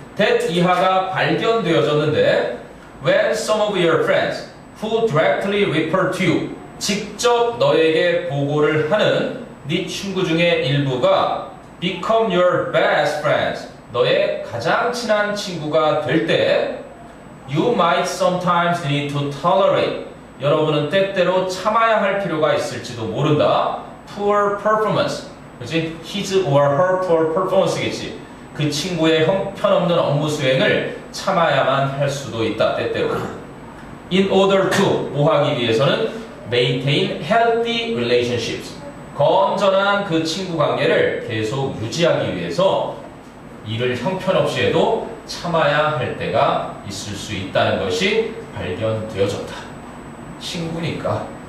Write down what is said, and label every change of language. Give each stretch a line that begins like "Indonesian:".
English: that 이하가 발견되어졌는데 when some of your friends who directly refer to you
Korean: 직접 너에게 보고를 하는 네 친구 중에 일부가
English: become your best friends
Korean: 너의 가장 친한 친구가 될 때
English: you might sometimes need to tolerate
Korean: 여러분은 때때로 참아야 할 필요가 있을지도 모른다.
English: poor performance
Korean: 그치?
English: his or her poor performance겠지.
Korean: 그 친구의 형편없는 업무 수행을 참아야만 할 수도 있다. 때때로. In order to 뭐 하기 위해서는
English: maintain healthy relationships
Korean: 건전한 그 친구 관계를 계속 유지하기 위해서 일을 형편없이 해도 참아야 할 때가 있을 수 있다는 것이 발견되어졌다. 친구니까.